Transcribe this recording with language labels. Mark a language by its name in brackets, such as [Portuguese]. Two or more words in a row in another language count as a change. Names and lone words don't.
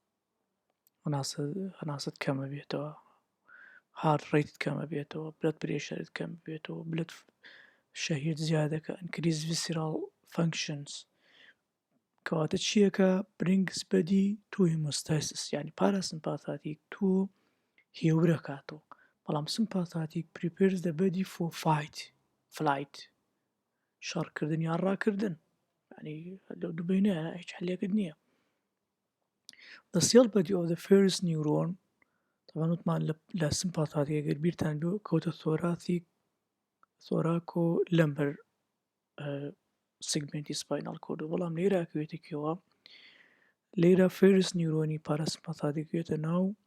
[Central Kurdish] هەناست کەمە بێتەوە [English] heart rate [Central Kurdish] کەمە بێتەوە [English] blood pressure [Central Kurdish] کەم بێتەوە بلەد شەهید زیادەکە [English] increase visceral functions [Central Kurdish] کەواتە چیەکە [English] brings body to homeostasis [Central Kurdish] یعنی پاراسمپاتیک تۆ هێورە کاتەوە بەڵام سمپاتیک [English] prepares the body for flight [Central Kurdish] شەڕکردن یان ڕاکردن ینی لەو دووبینە هیچ حلێکت نییە. [English] The cell body of the first neuron [Central Kurdish] طبعا وتمان لە سمپاتیک ئەگەر بیرتان بێ کەوتە [English] thoraco lumbar segment spinal cord [Central Kurdish] بەڵام لێرە ئەکەوێتە کێوە لێرە [English] first neuron parasympathetic [Central Kurdish] وێتە ناو